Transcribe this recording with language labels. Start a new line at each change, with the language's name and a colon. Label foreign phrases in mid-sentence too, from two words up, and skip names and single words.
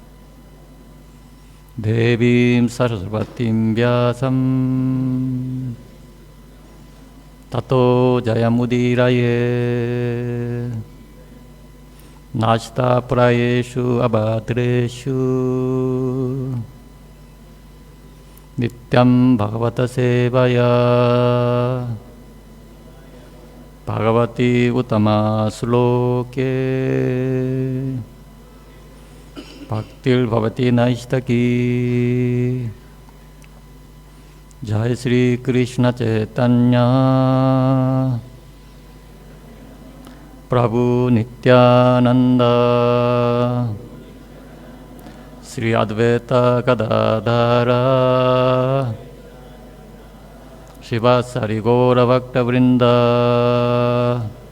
Sanskrit: देवीं सरस्वतीं व्यासं ततो जयमुदीरयेत् नष्टप्रायेषु अभद्रेषु नित्यं भागवत सेवया भगवति उत्तमश्लोके भक्तिर्भवति नैष्ठिकी Jai Sri Krishna Chaitanya Prabhu Nityananda Sri Advaita Gadadhara Shivasari Gaura Bhakta Vrinda